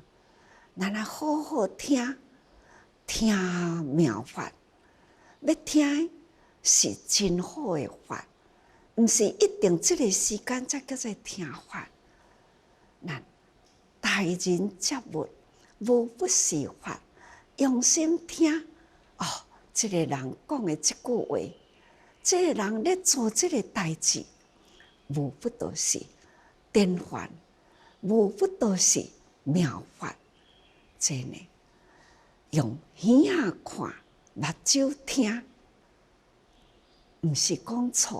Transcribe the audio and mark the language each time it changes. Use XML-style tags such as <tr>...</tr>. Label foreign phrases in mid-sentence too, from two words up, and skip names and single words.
<nan>咱来好好听妙法，要听的是真好的法，毋是一定这个时间才叫做听法。咱待人接物无不是法，用心听。哦，这个人讲的这句话，这个人咧做这个代志，无不都是典范，无不都是妙法。真的，用耳仔看，目睭听，毋是讲错。</nan>